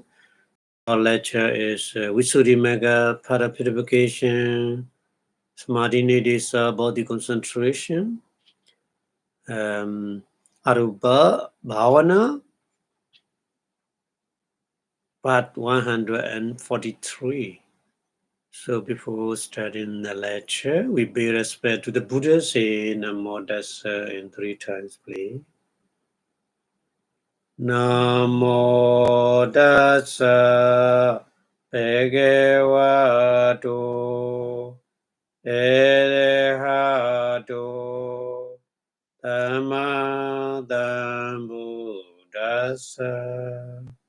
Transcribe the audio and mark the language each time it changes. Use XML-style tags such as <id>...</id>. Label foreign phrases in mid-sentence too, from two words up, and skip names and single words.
<en>Our lecture is Visuddhimagga, Purification, Samadhi is body concentration,</en> <pi>Arupa Bhavana,</pi> <en>Part 143. So before starting the lecture, we pay respect to the Buddha, say</en> <pi>Namo Tassa</pi> <en>in 3 times, please.</en> <pi>Namo Tassa Bhagavato Arahato Samma Sambuddhassa.</pi>